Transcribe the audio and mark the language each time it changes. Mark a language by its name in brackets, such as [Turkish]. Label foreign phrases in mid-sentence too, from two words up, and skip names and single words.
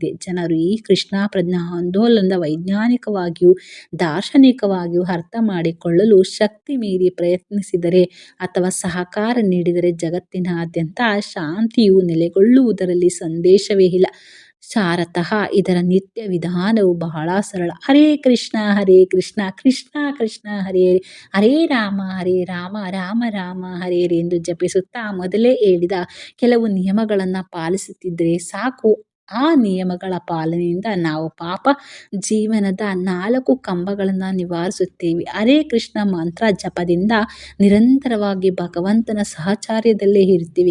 [Kannada] ಜನರು ಈ ಕೃಷ್ಣ ಪ್ರಜ್ಞಾ ಆಂದೋಲನದ ವೈಜ್ಞಾನಿಕವಾಗಿಯೂ ದಾರ್ಶನಿಕವಾಗಿಯೂ ಅರ್ಥ ಮಾಡಿಕೊಳ್ಳಲು ಶಕ್ತಿ ಮೀರಿ ಪ್ರಯತ್ನಿಸಿದರೆ ಅಥವಾ ಸಹಕಾರ ನೀಡಿದರೆ ಜಗತ್ತಿನಾದ್ಯಂತ ಶಾಂತಿಯು ನೆಲೆಗೊಳ್ಳುವುದರಲ್ಲಿ ಸಂದೇಹವೇ ಇಲ್ಲ. ಸಾರತಃ ಇದರ ನಿತ್ಯ ವಿಧಾನವು ಬಹಳ ಸರಳ. [Sanskrit] ಹರೇ ಕೃಷ್ಣ ಹರೇ ಕೃಷ್ಣ ಕೃಷ್ಣ ಕೃಷ್ಣ ಹರೇ ಹರೇ ಹರೇ ರಾಮ ರಾಮ ರಾಮ ಹರೇ ಹರೇ [Kannada] ಎಂದು ಜಪಿಸುತ್ತಾ ಮೊದಲೇ ಹೇಳಿದ ಕೆಲವು ನಿಯಮಗಳನ್ನು ಪಾಲಿಸುತ್ತಿದ್ದರೆ ಸಾಕು. ಆ ನಿಯಮಗಳ ಪಾಲನೆಯಿಂದ ನಾವು ಪಾಪ ಜೀವನದ 4 ಕಂಬಗಳನ್ನು ನಿವಾರಿಸುತ್ತೇವೆ. ಹರೇ ಕೃಷ್ಣ ಮಂತ್ರ ಜಪದಿಂದ ನಿರಂತರವಾಗಿ ಭಗವಂತನ ಸಹಚಾರ್ಯದಲ್ಲೇ ಇರ್ತೀವಿ.